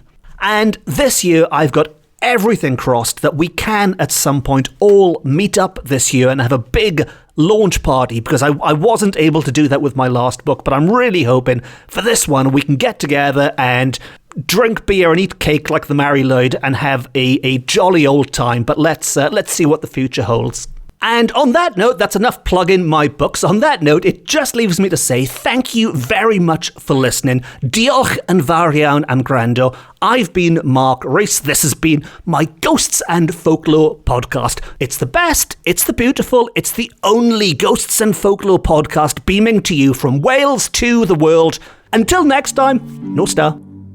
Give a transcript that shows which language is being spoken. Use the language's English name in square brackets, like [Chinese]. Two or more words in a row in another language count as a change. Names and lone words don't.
[English] And this year I've got everything crossed that we can at some point all meet up this year and have a big launch party, because I wasn't able to do that with my last book, but I'm really hoping for this one we can get together and drink beer and eat cake like the Mary Lloyd and have a jolly old time. But let's see what the future holds. And on that note, that's enough plugging my books. On that note, it just leaves me to say thank you very much for listening. [Welsh] Diolch yn fawr iawn am gwrando. [English] I've been Mark Rees. This has been my Ghosts and Folklore podcast. It's the best, it's the beautiful, it's the only Ghosts and Folklore podcast beaming to you from Wales to the world. Until next time, no star.